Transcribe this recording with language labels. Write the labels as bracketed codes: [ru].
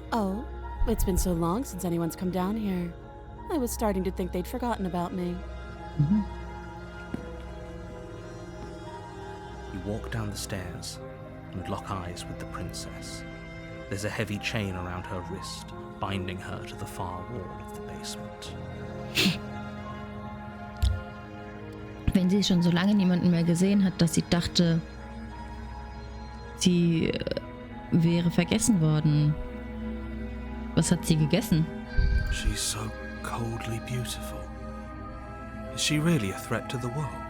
[en] Oh, it's been so long since anyone's come down here. I was starting to think they'd forgotten about me. You walk down the stairs and lock eyes with the princess. There's a heavy chain around her wrist, binding her to the far wall of the basement. [de] Wenn sie schon so lange niemanden mehr gesehen hat, dass sie dachte, sie wäre vergessen worden. Was hat sie gegessen? [en] She's so coldly beautiful. Is she really a threat to the world?